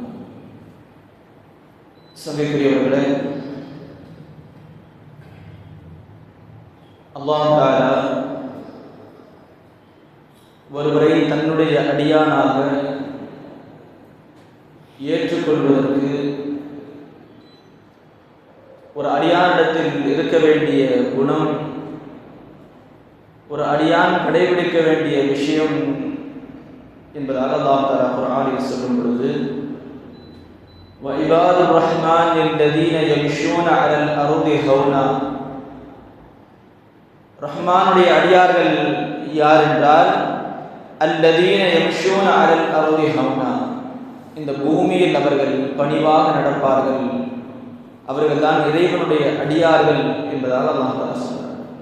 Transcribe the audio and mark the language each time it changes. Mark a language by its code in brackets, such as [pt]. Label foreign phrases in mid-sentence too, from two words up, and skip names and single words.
[ta] சங்கைக்குரியவர்களே, [ar] الله تعالى [ta] ஒருவரை தன்னுடைய அடியானாக ஏற்றுக்கொள்வதற்கு ஒரு அடியானிடத்தில் இருக்க வேண்டிய குணம், ஒரு அடியான் கடைபிடிக்க வேண்டிய விஷயம் என்பதாக [ar] الله تعالى [ta] குர்ஆனில் சொல்லும் பொழுது [ar] وَعِبَادُ الرَّحْمَنِ الَّذِينَ يَمْشُونَ عَلَى الْأَرْضِ هَوْنًا, [ta] ரஹ்மானுடைய அடியார்கள் யார் என்றால் [ar] الذين يمشون على الأرض هونا, [ta] இந்த பூமியில் அவர்கள் பணிவாக நடப்பார்கள், அவர்கள் தான் இறைவனுடைய அடியார்கள் என்பதாக [ar] الله تعالى [ta] சொல்றார்.